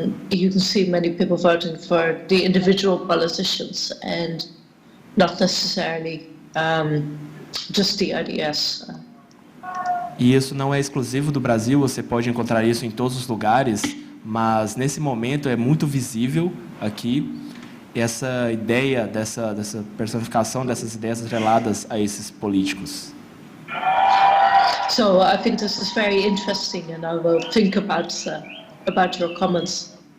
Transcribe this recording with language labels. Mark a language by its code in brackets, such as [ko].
[en] You can see many people voting for the individual politicians and not necessarily just the ideas. [pt] E isso não é exclusivo do Brasil, você pode encontrar isso em todos os lugares, mas nesse momento é muito visível aqui essa ideia dessa personificação dessas ideias atreladas a esses políticos. [en] So I think this is very interesting, and I will think about your comments.